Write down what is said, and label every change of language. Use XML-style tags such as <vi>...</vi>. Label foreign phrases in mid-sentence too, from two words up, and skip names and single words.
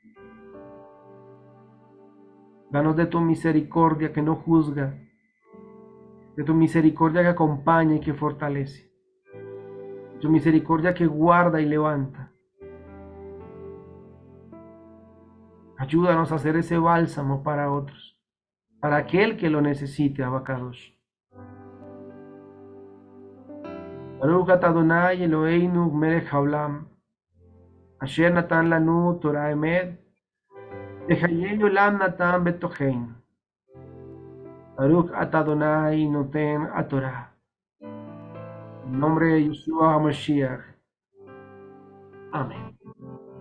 <es>Danos de tu misericordia que no juzga, de tu misericordia que acompaña y que fortalece, de tu misericordia que guarda y levanta. Ayúdanos a hacer ese bálsamo para otros, para aquel que lo necesite, Abacadosh.</es> <he>ברוך אתה אדני אלהינו מלך העולם, אשר נתן לנו תורת אמת, וחיי עולם נתן בתוכנו. ברוך אתה אדני נותן תורה.</he> <es>En nombre de</es> <he>ישוע המשיח.</he> <es>Amén.</es>